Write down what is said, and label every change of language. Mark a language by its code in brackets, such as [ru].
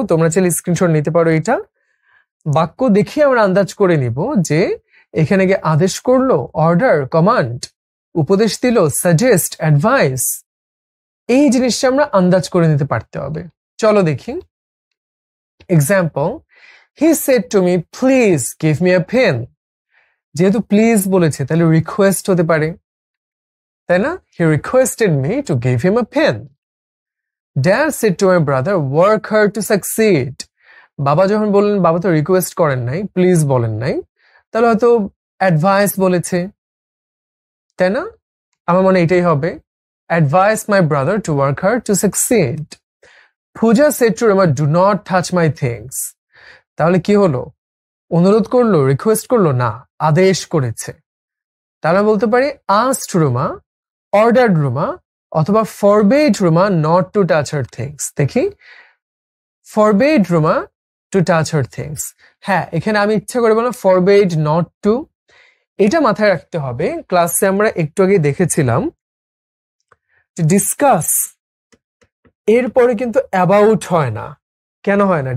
[bn] তোমরা চাইলে স্ক্রিনশট নিতে পারো। এটা বাক্য দেখে আমরা আন্দাজ করে নিব যে এখানে গিয়ে আদেশ করলো, অর্ডার, কমান্ড, উপদেশ দিল, সাজেস্ট, অ্যাডভাইস, এই জিনিসটা আমরা আন্দাজ করে নিতে পারতে হবে। চলো দেখি [en] Example. He said to me please give me a pen. [bn] যেহেতু প্লিজ বলেছে তাহলে রিকোয়েস্ট হতে পারে, তাই না? [en] He requested me to give him a pen. Dad said to my brother, work hard to succeed. [bn] বাবা যখন বললেন, বাবা তো রিকোয়েস্ট করেন নাই, প্লিজ বলেন নাই, তাহলে হয়তো অ্যাডভাইস বলেছে, তাই না? আমার মনে এটাই হবে, [en] Advice my brother to work hard to succeed. Puja said to Rama, do not touch my things. [bn] তাহলে কি হলো? অনুরোধ করলো, রিকোয়েস্ট করলো না, আদেশ করেছে। তাহলে বলতে পারি [en] asked Rama, ordered Rama, [bn] অথবা [en] forbade Rama not to touch her things। [bn] দেখি, [en] forbade Rama to touch her things। [bn] হ্যাঁ, এখানে আমি ইচ্ছা করে বললাম [en] forbade not to। [bn] এটা মাথায় রাখতে হবে। ক্লাসে আমরা একটু আগে দেখেছিলাম যে ডিসকাস এরপরে কিন্তু অ্যাবাউট হয় না। কেন হয় না?